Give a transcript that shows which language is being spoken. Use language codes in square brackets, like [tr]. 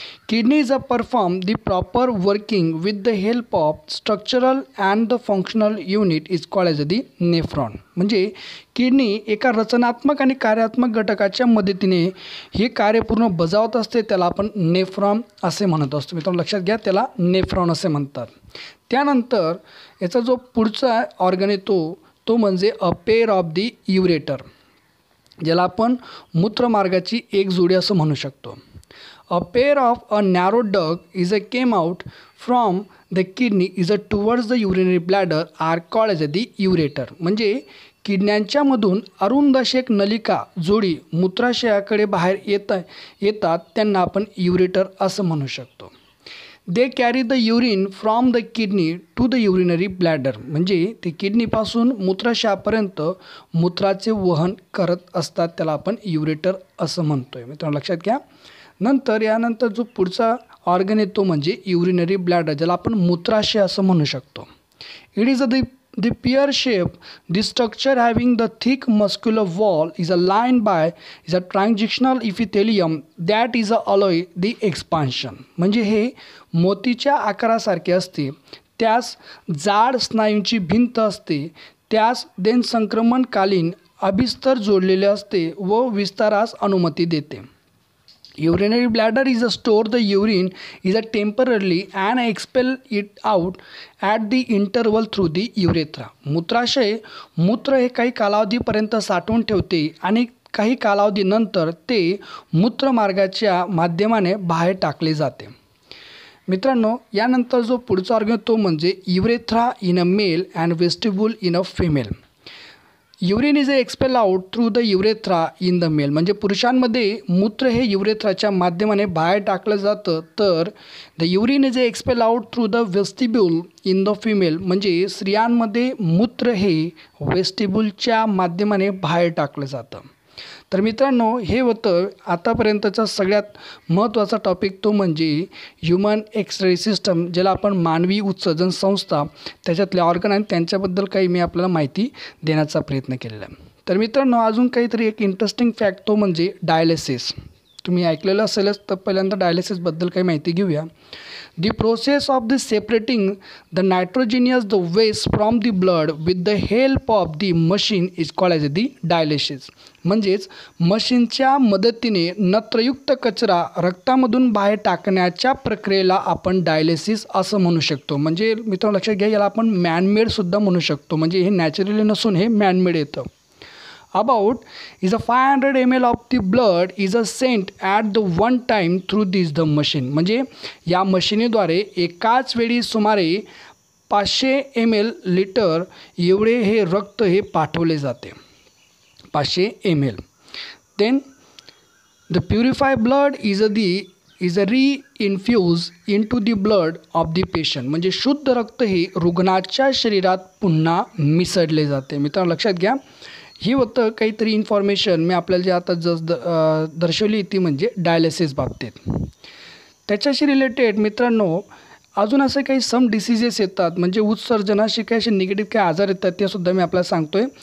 [en] Kidneys perform the proper working with the help of structural and the functional unit is called as the nephron। [mr] म्हणजे kidney एका रचनात्मक आणि कार्यात्मक घटकाच्या मदतीने हे कार्य पूर्ण बजावत असते, त्याला आपण नेफ्रॉन असे म्हणत असतो। मित्रांनो, लक्षात घ्या, त्याला नेफ्रॉन असे म्हणतात। त्यानंतर याचा जो पुढचा ऑर्गन येतो तो म्हणजे [en] a pair of the ureter, [mr] ज्याला आपण मूत्रमार्गाची एक जोडी असं म्हणू शकतो। [en] A pair of a narrow duct is a came out from the kidney is a towards the urinary bladder are called as the ureter। [mr] म्हणजे किडन्यांच्या मधून अरुंद अशी एक नलिका जोडी मूत्राशयाकडे बाहेर येतात त्यांना आपण युरेटर असं म्हणू शकतो। [en] They carry the urine from the kidney to the urinary bladder. [mr] म्हणजे ते किडनीपासून मूत्राशयापर्यंत मूत्राचे वहन करत असतात, त्याला आपण युरेटर असं म्हणतोय। मित्रांनो, लक्षात घ्या। यानंतर जो पुढचा ऑर्गन येतो म्हणजे युरिनरी ब्लॅडर, ज्याला आपण मूत्राशय असं म्हणू शकतो। [en] It is the pair shape the structure having the thick muscular wall is a line by is a transitional epithelium that is a allow the expansion. [mr] म्हणजे हे मोतीच्या आकारासारखे असते, त्यास जाड स्नायूंची भिंत असते, त्यास देन संक्रमणकालीन अभिस्तर जोडलेले असते व विस्तारास अनुमती देते. [en] Urinary bladder is a store the urine is a temporarily and expel it out at the interval through the urethra. [mr] मूत्राशय मूत्र हे काही कालावधीपर्यंत साठवून ठेवते आणि काही कालावधीनंतर ते मूत्रमार्गाच्या माध्यमाने बाहेर टाकले जाते. मित्रांनो, यानंतर जो पुढचा ऑर्गन तो म्हणजे urethra [en] In a male and vestibule in a female. Urine is expel out through the urethra in the male. [mr] म्हणजे पुरुषांमध्ये मूत्र हे युरेथ्राच्या माध्यमाने बाहेर टाकलं जातं, [en] तर the urine is expel out through the vestibule in the female. [mr] म्हणजे स्त्रियांमध्ये मूत्र हे वेस्टिब्यूलच्या माध्यमाने बाहेर टाकलं जातं. तर मित्रांनो, हे होतं आतापर्यंतचा सगळ्यात महत्त्वाचा टॉपिक, तो म्हणजे ह्युमन एक्सरे सिस्टम, ज्याला आपण मानवी उत्सर्जन संस्था, त्याच्यातले ऑर्गन आणि त्यांच्याबद्दल काही मी आपल्याला माहिती देण्याचा प्रयत्न केलेला आहे. तर मित्रांनो, अजून काहीतरी एक इंटरेस्टिंग फॅक्ट तो म्हणजे डायलिसिस. तुम्ही ऐकलेलं असेलच, तर पहिल्यांदा डायलिसिसबद्दल काही माहिती घेऊया. [en] The process of the separating the nitrogenous the waste from the blood with the help of the machine is called as the dialysis. [mr] म्हणजेच मशीनच्या मदतीने नत्रयुक्त कचरा रक्तामधून बाहेर टाकण्याच्या प्रक्रियेला आपण डायलिसिस असं म्हणू शकतो. म्हणजे मित्रांनो लक्षात घ्या, याला आपण मॅनमेडसुद्धा म्हणू शकतो. म्हणजे हे नॅचरली नसून हे मॅनमेड येतं. [en] About is a 500 ml of the blood is a sent at the one time through this the machine. [mr] म्हणजे या मशीनीद्वारे एकाच वेळी सुमारे 500 ml लिटर एवढे हे रक्त हे पाठवले जाते. [en] 500 ml. Then the purified blood is re-infused into the blood of the patient. [mr] म्हणजे शुद्ध रक्त हे रुग्णाच्या शरीरात पुन्हा मिसळले जाते. मित्रांनो लक्षात घ्या, ही होतं काहीतरी इन्फॉर्मेशन मी आपल्याला जे आता दर्शवली ती म्हणजे डायलिसिस बाबतीत. त्याच्याशी रिलेटेड मित्रांनो अजून असे काही सम डिसीजेस येतात, म्हणजे उत्सर्जनाशी काही असे निगेटिव्ह काही आजार येतात, ते सुद्धा मी आपल्याला सांगतोय.